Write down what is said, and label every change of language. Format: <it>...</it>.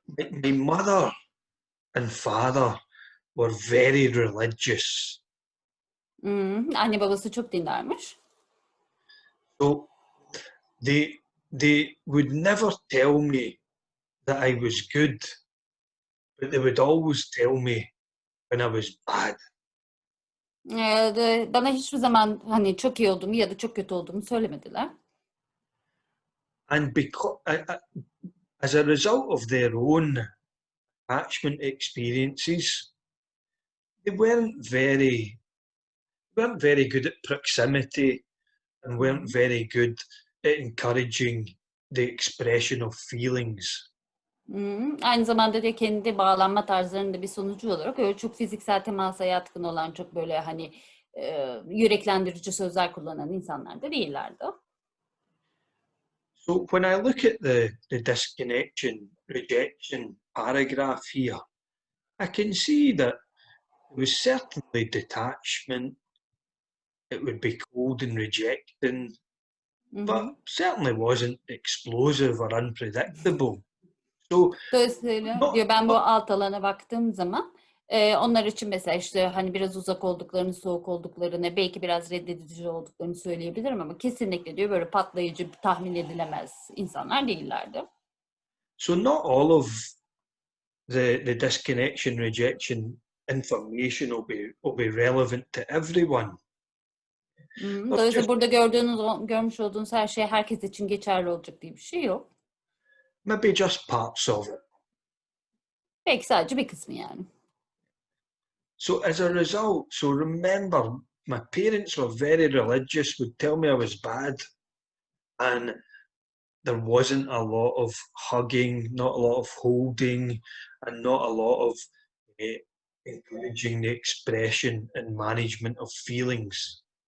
<en>My mother and father were very religious.</en> <tr>Anne babası çok dindarmış.</tr> <en>So they they would never tell me that I was good, but they would always tell me when I was bad.</en> <tr>Bana hiçbir zaman hani çok iyi olduğumu ya da çok kötü olduğumu söylemediler.</tr> <en>And as a result of their own attachment experiences, they weren't very good at proximity and weren't very good at encouraging the expression of feelings.</en> <tr>Aynı zamanda da kendi bağlanma tarzlarının da bir sonucu olarak öyle çok fiziksel temasa yatkın olan, çok böyle hani yüreklendirici sözler kullanan insanlar da değillerdi.</tr> <en>So when I look at the disconnection, rejection paragraph here, I can see that there was certainly detachment. It would be cold and rejecting, but certainly wasn't explosive or unpredictable. So,</en> <tr>Dolayısıyla diyor, ben bu alt alana baktığım zaman onlar için mesela işte hani biraz uzak olduklarını, soğuk olduklarını, belki biraz reddedici olduklarını söyleyebilirim ama kesinlikle diyor böyle patlayıcı, tahmin edilemez insanlar değillerdi.</tr> <en>So not all of the disconnection, rejection information will be relevant to everyone.</en> <tr>Dolayısıyla burada görmüş olduğunuz her şey herkes için geçerli olacak diye bir şey yok.</tr> <en>Maybe just parts of it.</en> <tr>Belki sadece bir kısmı yani.</tr> <en>So as a result, so remember, my parents were very religious, would tell me I was bad, and there wasn't a lot of hugging, not a lot of holding, and not a lot of encouraging the expression and management of feelings.</en>